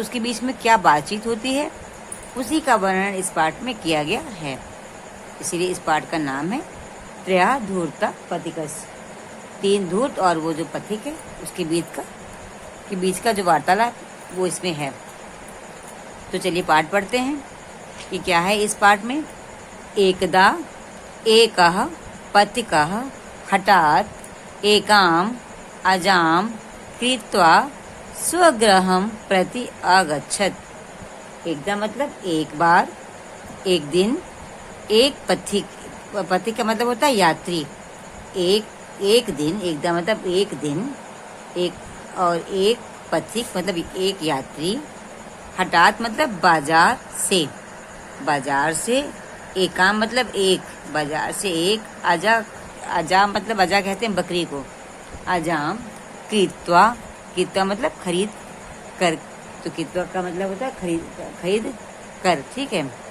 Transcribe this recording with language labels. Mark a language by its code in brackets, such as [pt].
[hi] तो उसके बीच में क्या बातचीत होती है उसी का वर्णन इस पाठ में किया गया है। इसीलिए इस पाठ का नाम है त्रयः धूर्ता पथिकश्च, 3 धूर्त और वो जो पथिक है उसके बीच का जो वार्तालाप वो इसमें है। तो चलिए पाठ पढ़ते हैं कि क्या है इस पाठ में। [sa] एकदा एकः पथिकः हठात् एकाम् अजां कृत्वा स्वगृहं प्रति अगच्छत्। [hi] एकदा मतलब एक बार, एक दिन, एक पथिक का मतलब होता है यात्री। एक दिन, एकदा मतलब एक दिन, एक पथिक मतलब एक यात्री। हठात मतलब बाजार से, एकाम मतलब एक, बाजार से एक, अजाम मतलब अजा कहते हैं बकरी को, अजाम कृत्वा मतलब खरीद कर, तो कृत्वा का मतलब होता है खरीद कर, ठीक है।